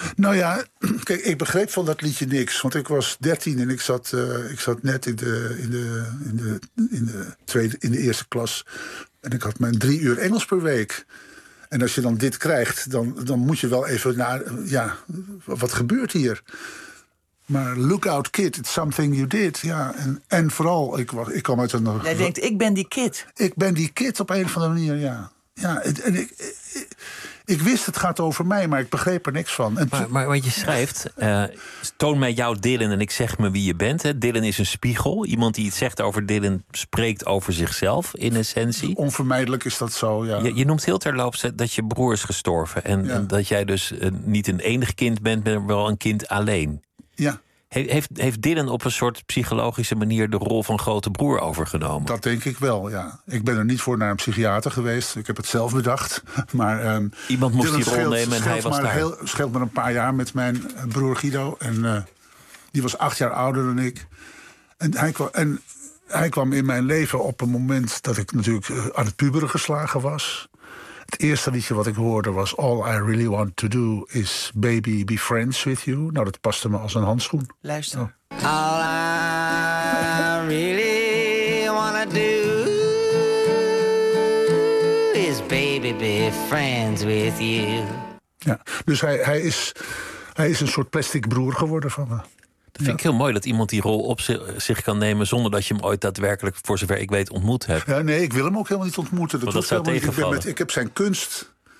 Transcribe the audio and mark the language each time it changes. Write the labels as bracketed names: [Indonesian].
[Dutch] Nou ja, kijk, ik begreep van dat liedje niks. Want ik was 13 en ik zat net in de eerste klas. En ik had mijn 3 uur Engels per week. En als je dan dit krijgt, dan moet je wel even naar... Ja, wat gebeurt hier? Maar [English] look out, kid, it's something you did. [Dutch] Ja, en vooral, ik kwam uit een... Jij denkt, ik ben die kid. Ik ben die kid op een of andere manier, ja. Ja, en ik wist het gaat over mij, maar ik begreep er niks van. Maar wat je schrijft, toon mij jouw Dylan en ik zeg me wie je bent. Hè. Dylan is een spiegel. Iemand die iets zegt over Dylan spreekt over zichzelf in essentie. Onvermijdelijk is dat zo, ja. Je noemt heel terloops dat je broer is gestorven. En dat jij dus niet een enig kind bent, maar wel een kind alleen. Ja. Heeft Dylan op een soort psychologische manier de rol van grote broer overgenomen? Dat denk ik wel, ja. Ik ben er niet voor naar een psychiater geweest. Ik heb het zelf bedacht. Maar, iemand moest Dylan die rol nemen en hij was daar. Het scheelt maar een paar jaar met mijn broer Guido. En die was 8 jaar ouder dan ik. En hij kwam in mijn leven op een moment dat ik natuurlijk aan het puberen geslagen was. Het eerste liedje wat ik hoorde was... All I Really Want To Do Is Baby Be Friends With You. Nou, dat paste me als een handschoen. Luister. Oh. [English] All I really wanna do is baby be friends with you. [Dutch] Ja, dus hij is een soort plastic broer geworden van me. Dat vind ik heel mooi dat iemand die rol op zich kan nemen... zonder dat je hem ooit daadwerkelijk, voor zover ik weet, ontmoet hebt. Ja, nee, ik wil hem ook helemaal niet ontmoeten. Dat zou tegenvallen. Ik heb zijn kunst...